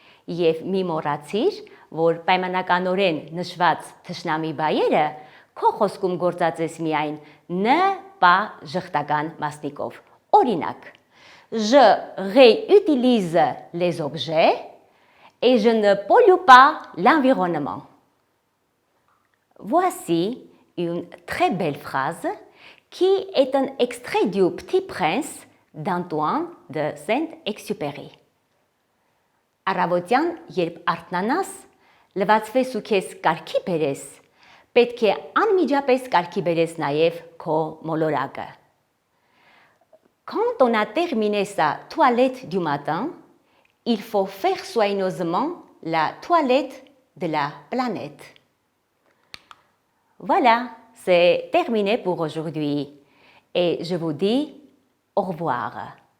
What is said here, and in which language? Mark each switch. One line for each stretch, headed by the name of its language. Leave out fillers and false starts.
Armenian: Եվ մի մոռացիր, որ պայմանականորեն նշված թշնամի բայերը քո խոսքում գործածես միայն ն, պա ժխտական մասնիկով։ Օրինակ,
French: je réutilise les objets et je ne pollue pas l'environnement. Voici une très belle phrase qui est un extrait du Petit Prince d'Antoine de Saint-Exupéry.
Armenian: Առավոտյան, երբ արթնանաս, լվացվես ու քեզ կարգի բերես, պետք է անմիջապես կարգի բերես նաև քո մոլորակը.
French: Quand on a terminé sa toilette du matin, il faut faire soigneusement la toilette de la planète. Voilà, c'est terminé pour aujourd'hui et je vous dis au revoir.